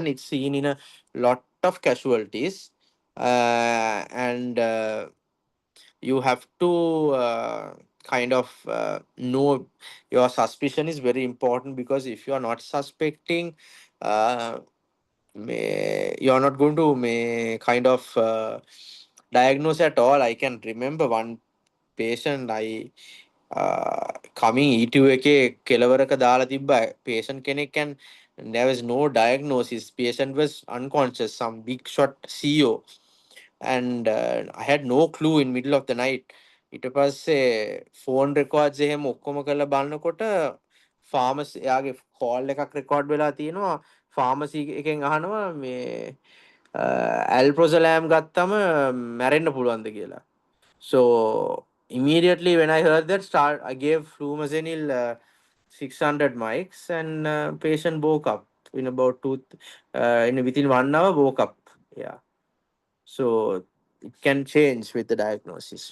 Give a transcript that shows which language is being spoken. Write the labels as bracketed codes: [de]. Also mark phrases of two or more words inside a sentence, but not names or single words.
[en] It's seen in a lot of casualties, and you have to kind of know your suspicion is very important because if you are not suspecting, uh, you're not going to kind of diagnose at all. I can remember one patient I coming E2 [si] එකේ කෙලවරක දාලා තිබ්බ patient කෙනෙක් [en] and there was no diagnosis. Patient was unconscious, some big shot CEO, and I had no clue in middle of the night. [si] ඊට පස්සේ [en] phone records [si] එහෙම ඔක්කොම කරලා බලනකොට pharmacy එයාගේ call එකක් record වෙලා තියෙනවා. pharmacy එකෙන් අහනවා මේ alprazolam ගත්තම මැරෙන්න පුළුවන්ද කියලා. [en] So immediately when I heard that, I gave flumazenil 600 mics, and patient woke up in about within 1 hour woke up. Yeah. So it can change with the diagnosis.